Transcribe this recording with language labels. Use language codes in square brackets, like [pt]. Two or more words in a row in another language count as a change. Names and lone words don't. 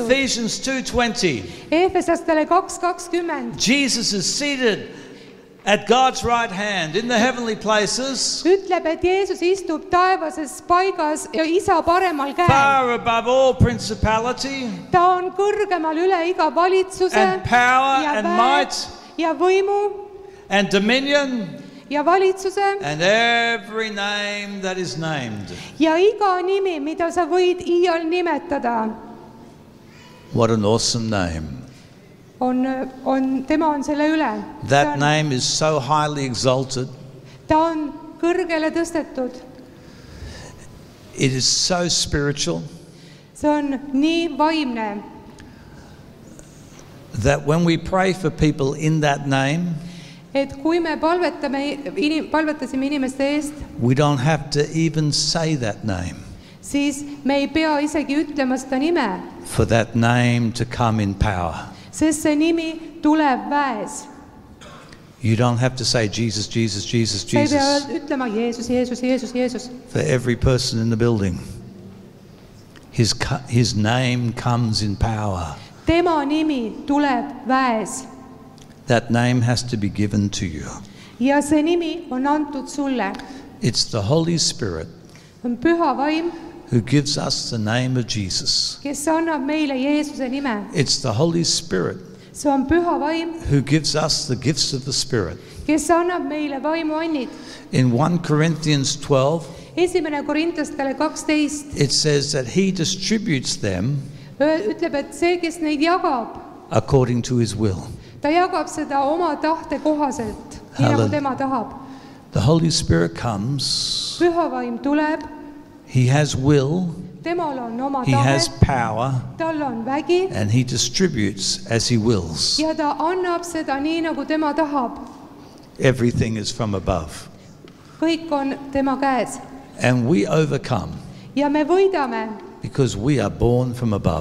[en] Ephesians 2:20. [et] Eefesastele 2:20 [en] Jesus is seated at God's right hand in the heavenly places, [et] ütleb, et Jeesus istub taevases paigas ja isa paremal käel. [en] far above all principality [et] Ta on kõrgemal üle iga valitsuse [en] and power [et] ja [en] and [et] väe [en] might [et] ja võimu [en] and dominion [et] ja valitsuse [en] and every name that is named. [et] ja iga nimi, mida sa võid iial nimetada, [en] What an awesome name. [et] tema on selle üle. [en] That name is so highly exalted. [et] Ta on kõrgele tõstetud. [en] It is so spiritual [et] See on nii vaimne, [en] that when we pray for people in that name, [et] et kui me palvetasime inimeste eest, [en] we don't have to even say that name. [et] siis me ei pea isegi ütlema seda nime, [en] for that name to come in power. [et] sest see nimi tuleb väes. [en] You don't have to say Jesus, Jesus, Jesus, [et] Sa ei pea [en] Jesus [et] ütlema Jeesus, Jeesus, Jeesus, Jeesus. [en] for every person in the building. His name comes in power. [et] Tema nimi tuleb väes [en] That name has to be given to you. [et] ja see nimi on antud sulle. [en] It's the Holy Spirit [et] On püha vaim, [en] who gives us the name of Jesus. [et] kes annab meile Jeesuse nime. [en] It's the Holy Spirit [et] See on püha vaim, [en] who gives us the gifts of the Spirit. [et] kes annab meile vaimuannid. [en] In 1 Corinthians 12, [et] 1 Korintastele 12 [en] it says that he distributes them [et] ütleb, et see, kes neid jagab, [en] according to his will. [et] ta jagab seda oma tahte kohaselt, nii nagu [en] Hallelujah. [et] tema tahab. [en] The Holy Spirit comes, [et] Püha vaim tuleb, [en] he has will, [et] temal on oma [en] he has [et] tahe, [en] power, [et] tal on vägi [en] and he distributes as he wills. [et] ja ta annab seda nii, nagu tema tahab. [en] Everything is from above. [et] Kõik on tema käes [en] And we overcome [et] ja me võidame, [en] because we are born from above.